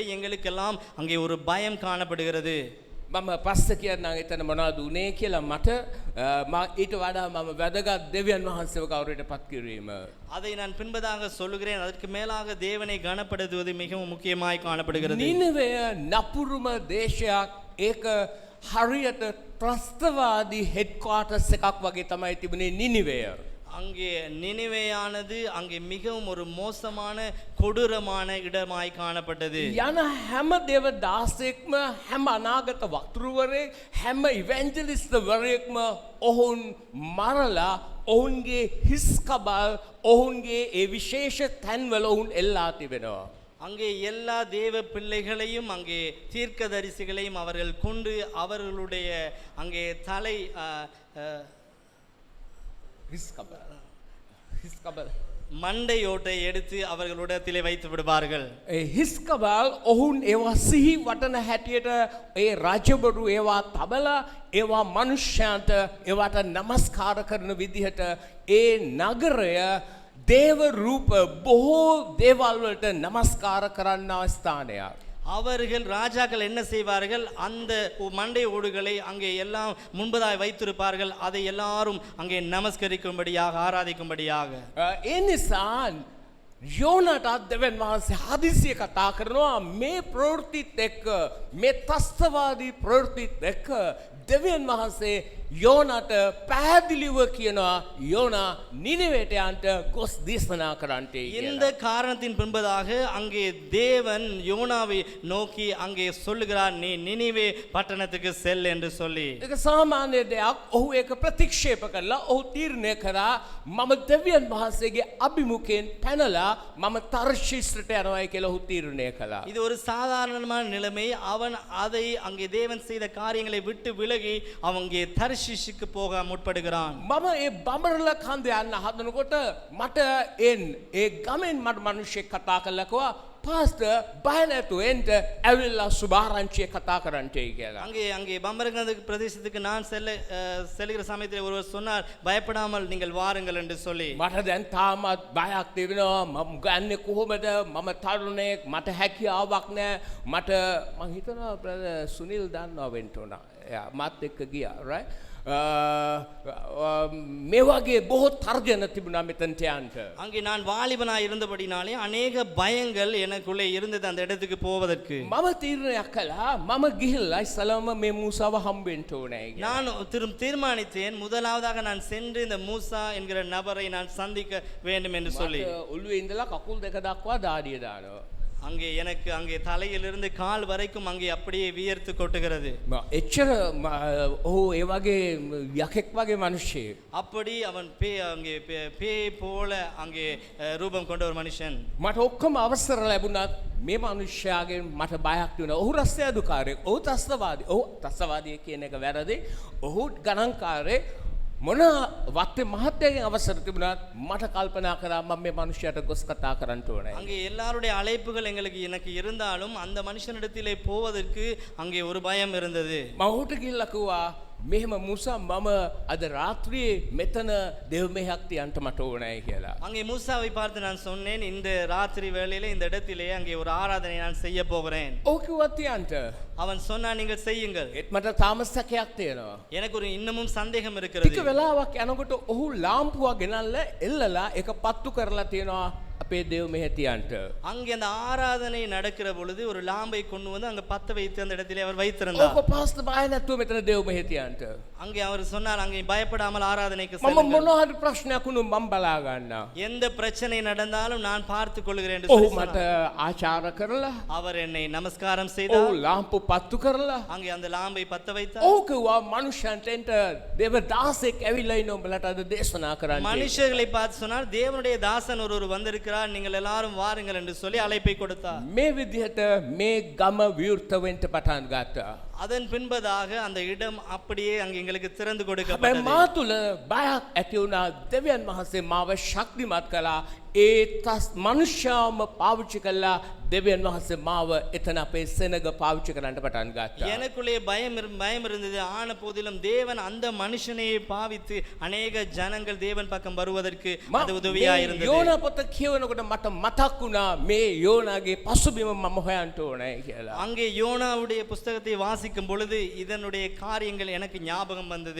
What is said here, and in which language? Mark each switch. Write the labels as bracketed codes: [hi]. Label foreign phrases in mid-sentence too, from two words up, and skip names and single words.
[ta] எங்களுக்கெல்லாம் அங்கே ஒரு பயம் காணப்படுகிறது. [si] මම පස්ස කියන්නම් එතන මොනවද උනේ කියලා මට ඊට වඩා මම වැදගත් දෙවියන් වහන්සේව ගෞරවයට පත් කිරීම. [ta] அதை நான் பின்பதாக சொல்லுகிறேன். அதற்கு மேலாக தேவனை கனப்படுத்துவது மிகவும் முக்கியமாய் காணப்படுகிறது. [si] නිනවය නපුරුම දේශයක් ඒක හරියට ත්‍රස්තවාදී හෙඩ්ක්වාටර්ස් එකක් වගේ තමයි තිබුණේ නිනිවය. [ta] அங்கே நினிவேயானது அங்கே மிகவும் ஒரு மோசமான கொடூரமான இடமாய் காணப்பட்டது. [si] යන හැම දේව දාසෙක්ම හැම අනාගත වක්තෘවරයෙක් හැම ඉවැන්ජලිස්ට්වරයෙක්ම ඔවුන් මරලා ඔවුන්ගේ හිස් කබල් ඔවුන්ගේ ඒ විශේෂ තැන්වල ඔවුන් එල්ලා තිබෙනවා. [ta] அங்கே எல்லா தேவ பிள்ளைகளையும் அங்கே தீர்க்கதரிசிகளையும் அவர்கள் கொண்டு அவர்களுடைய அங்கே தலை மண்டையோட்டை எடுத்து அவர்களுடத்திலே வைத்து விடுவார்கள். [si] හිස්කබල් ඔවුන් ඒවා සිහි වටන හැටියට ඒ රජබරු ඒවා තබලා ඒවා මනුෂ්‍යයන්ට ඒවට නමස්කාර කරන විදිහට ඒ නගරය දේව රූප බොහෝ දේවල් වලට නමස්කාර කරන්නා ස්ථානයක්. [ta] அவர்கள் ராஜாக்கள் என்ன செய்வார்கள், அந்த மண்டை ஓடுகளை அங்கே எல்லாம் முன்பதாய் வைத்திருப்பார்கள். அதை எல்லாரும் அங்கே நமஸ்கரிக்கும்படியாக, ஆராதிக்கும்படியாக. [si] ඒ නිසා යෝනටත් දෙවන් වහන්සේ හදිසිය කතා කරනවා මේ ප්‍රවෘත්තිත් එක්ක මේ ත්‍රස්තවාදී ප්‍රවෘත්තිත් එක්ක දෙවියන් වහන්සේ යෝනට පැහැදිලිව කියනවා යෝනා නිනිවේට යන්ට ගොස් දේශනා කරන්නටේ [ta] இந்த காரணத்தின் பின்பதாக அங்கே தேவன் யோனாவை நோக்கி அங்கே சொல்லுகிறார், நீ நினிவே பட்டணத்துக்கு செல் என்று சொல்லி. [si] ඒක සාමාන්‍ය දෙයක්. ඔහු ඒක ප්‍රතික්ෂේප කරලා ඔහු තීරණය කරා මම දෙවියන් වහන්සේගේ අභිමුඛයෙන් පැනලා මම තර්ෂීස්ට යනවායි කියලා ඔහු තීරණය කළා. [ta] இது ஒரு சாதாரணமான நிலைமை. அவன் அதை அங்கே தேவன் செய்த காரியங்களை விட்டு விலகி அவங்க தர்ஷீஷுக்கு போக முற்படுகிறான். [si] මම ඒ බඹරල කන්ද යන්න හදනකොට මට ඒ ගමෙන් මට මිනිහෙක් කතා කළා කිව්වා පාස්ටර් බය නැතුව එන්න ඇවිල්ලා සුභාරංචිය කතා කරන්නටයි කියලා. [ta] அங்கே பம்பரகந்த பிரதேசத்துக்கு நான் செல்கிற சமயத்தில் ஒருவர் சொன்னார், பயப்படாமல் நீங்கள் வாருங்கள் என்று சொல்லி. [si] මට දැන් තාමත් බයක් තිබෙනවා. මම ගන්නේ කොහොමද? මම තරුණයෙක්, මට හැකියාවක් නැහැ. මට මං හිතනවා සුනිල් දන්නවා වෙන්න ඕන. මාත් එක්ක ගියා right. මේ වගේ බොහෝ තර්ජන තිබුණා මෙතනට යන්න. [ta] அங்கே நான் வாலிபனாய் இருந்தபடினாலே அநேக பயங்கள் எனக்குள்ளே இருந்தது அந்த இடத்துக்கு போவதற்கு. [si] මම තීරණයක් කළා මම ගිහිල්ලා ඉස්සලම මේ මූසාව හම්බෙන්න ඕනේ කියලා. [ta] நான் தீர்மானித்தேன், முதலாவதாக நான் சென்று இந்த மூசா என்கிற நபரை நான் சந்திக்க வேண்டும் என்று சொல்லி. [si] ඔළුවේ ඉඳලා කකුල් දෙක දක්වා දාඩිය දානවා. [ta] அங்கே எனக்கு அங்கே தலையிலிருந்து கால் வரைக்கும் அங்கே அப்படியே வியர்த்து கொட்டுகிறது. [si] එච්චර ඔහු ඒ වගේ යකෙක් වගේ මිනිහෙක්. [ta] அப்படி அவன் அங்கே பேய் போல அங்கே ரூபம் கொண்ட ஒரு மனுஷன். [si] මට ඔක්කොම අවසර ලැබුණත් මේ මිනිහයාගෙන් මට බයක් වෙනවා. ඔහු රස්තියාදුකාරයෙක්. ඔහු ත්‍රස්තවාදී. ඔහු ත්‍රස්තවාදී කියන එක වැරදි. ඔහු ගණන්කාරයෙක්. මොන වත්තේ මහත්තයාගෙන් අවසර තිබුණත් මට කල්පනා කරා මම මේ මිනිහයාට ගොස් කතා කරන්න ඕනේ. [ta] அங்கே எல்லாருடைய அழைப்புகள் எனக்கு இருந்தாலும் அந்த மனுஷனிடத்திலே போவதற்கு அங்கே ஒரு பயம் இருந்தது. [si] මම ඔහුට ගිහිල්ලා කිව්වා මෙහෙම මුසා මම අද රාත්‍රියේ මෙතන දෙව් මෙහෙයක් තියන්න මට ඕනේ කියලා. [ta] அங்கே மூசாவை பார்த்து நான் சொன்னேன், இந்த ராத்திரி வேளையிலே இந்த இடத்திலே அங்கே ஒரு ஆராதனை நான் செய்ய போகிறேன். [si] ඔහු කිව්වා තියන්න. [ta] அவன் சொன்னான், நீங்கள் செய்யுங்கள். [si] ඒත් මට තාම සැකයක් තියෙනවා. [ta] எனக்கு ஒரு இன்னமும் சந்தேகம் இருக்கிறது. [si] ටික වෙලාවක් යනකොට ඔහු ලාම්පුවක් ගෙනල්ලා එල්ලලා ඒක පත්තු කරලා තියෙනවා අපේ දෙව් මෙහෙ තියන්න. [ta] அங்கே அந்த ஆராதனை நடக்கிற பொழுது ஒரு லாம்பை கொண்டு வந்து அங்க பத்த வைத்து அந்த இடத்திலே அவர் வைத்திருந்தார். [si] ඔක පාස්ටර් බය නැතුව මෙතන දෙව් මෙහෙ තියන්න. [ta] அங்கே அவர் சொன்னார், அங்கே பயப்படாமல் ஆராதனைக்கு [si] මම [ta] செல்லுங்கள். [si] මොනවා හරි ප්‍රශ්නයක් වුණොත් මම බලා ගන්නවා. [ta] எந்த பிரச்சனை நடந்தாலும் நான் பார்த்து கொள்கிறேன் என்று [si] ඔහු [ta] சொல்லி [si] මට ආචාර කරලා [ta] அவர் என்னை நமஸ்காரம் [si] ඔහු [ta] செய்தார். [si] ලාම්පු පත්තු කරලා [ta] அங்கே அந்த லாம்பை பத்த வைத்தார். [si] ඔහු කිව්වා මනුෂ්‍යයන්ට එන්න දේව දාසෙක් ඇවිල්ලා ඉන්න උඹලට අද දේශනා කරන්න. [ta] மனுஷர்களை பார்த்து சொன்னார், தேவனுடைய தாசன் ஒருவர் வந்திருக்கிறார், நீங்கள் எல்லாரும் வாருங்கள் என்று சொல்லி அழைப்பை கொடுத்தார். [si] මේ විදිහට මේ ගම විවෘත වෙන්න පටන් ගත්තා. [ta] அதன் பின்பதாக அந்த இடம் அப்படியே அங்கே எங்களுக்கு திறந்து [si] හැබැයි [ta] கொடுக்கப்பட்டது. [si] මා තුළ බයක් ඇති වුණා. දෙවියන් වහන්සේ මාව ශක්තිමත් කළා. ඒ මනුෂ්‍යවම පාවිච්චි කළා. දෙවියන් වහන්සේ මාව එතන අපේ සෙනග පාවිච්චි කරන්න පටන් ගත්තා. [ta] எனக்குள்ளே பயம் இருந்தது. ஆன போதிலும் தேவன் அந்த மனுஷனையே பாவித்து அநேக ஜனங்கள் தேவன் பக்கம் வருவதற்கு அது உதவியா இருந்தது. [si] යෝනා පොත කියවනකොට මට මතක් වුණා මේ යෝනාගේ පසුබිම මම හොයන්න ඕනේ කියලා. [ta] அங்கே யோனாவுடைய புஸ்தகத்தை வாசிக்கும் பொழுது இதனுடைய காரியங்கள் எனக்கு ஞாபகம் வந்தது.